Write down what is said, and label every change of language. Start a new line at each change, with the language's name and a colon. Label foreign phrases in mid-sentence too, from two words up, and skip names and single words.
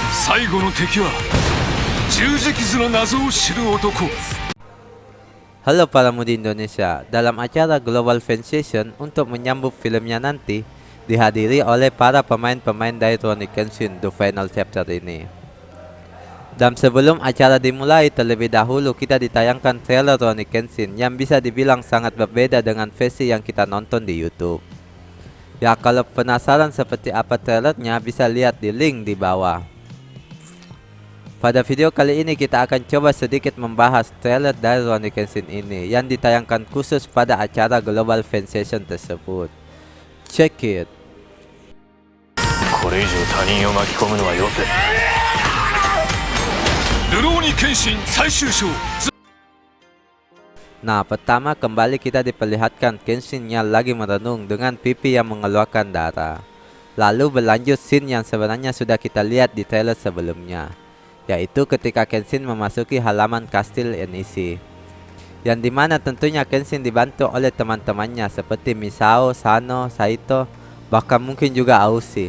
Japanese: 最後の敵は十字傷の謎を知る男。
Indonesian: Halo para mudi Indonesia, dalam acara Global Fansation untuk menyambut filmnya nanti dihadiri oleh para pemain-pemain dari Rurouni Kenshin The Final Chapter ini. Dan sebelum acara dimulai, terlebih dahulu kita ditayangkan trailer Rurouni Kenshin yang bisa dibilang sangat berbeda dengan versi yang kita nonton di YouTube. Ya, kalau penasaran seperti apa trailernya bisa lihat di link di bawah. Pada video kali ini kita akan coba sedikit membahas trailer dari Rurouni Kenshin ini yang ditayangkan khusus pada acara Global Fansation tersebut.
English: Check it.
Japanese: これ以上他人を巻き込むのはよせ。ルローニケンシン最終章。
Indonesian: Nah, pertama kembali kita diperlihatkan Kenshin yang lagi merenung dengan pipi yang mengeluarkan darah. Lalu berlanjut scene yang sebenarnya sudah kita lihat di trailer sebelumnya, yaitu ketika Kenshin memasuki halaman kastil NEC, yang dimana tentunya Kenshin dibantu oleh teman-temannya seperti Misao, Sano, Saito, bahkan mungkin juga Aushi.